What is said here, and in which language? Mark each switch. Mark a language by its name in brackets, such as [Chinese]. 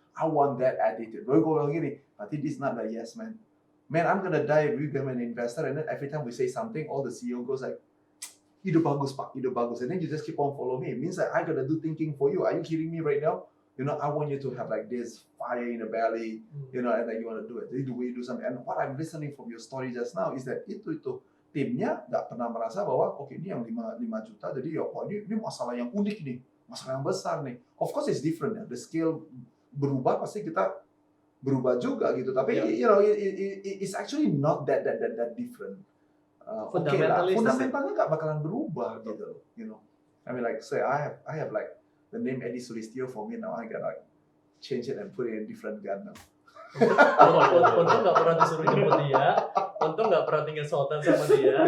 [English] I want that attitude. We're going gini, but it is not like yes, man. Man, I'm gonna die if we become an investor, and then every time we say something, all the CEO goes like, [Indonesian] ide bagus pak, ide bagus, [English] and then you just keep on follow me. It means that I gotta do thinking for you. Are you kidding me right now? You know, I want you to have like this fire in the belly, you know, and then you want to do it. The way you do something. And what I'm listening from your story just now is that [Indonesian] itu timnya nggak pernah merasa bahwa oke, ini yang 5 juta, jadi ya ini masalah yang unik nih, masalah yang besar nih. [English] Of course it's different [Indonesian] ya, the scale berubah pasti kita berubah juga gitu. [English] Tapi you know, it's actually not that different. [Indonesian] Fundamentalnya nggak bakalan berubah gitu loh, [English] you know. I mean like say I have like the name Edy Sulistyo for me now. I gotta like change it and put it in different gun now. [Indonesian] Untung nggak pernah disuruh jemput dia, untung nggak pernah tinggal sultan sama dia,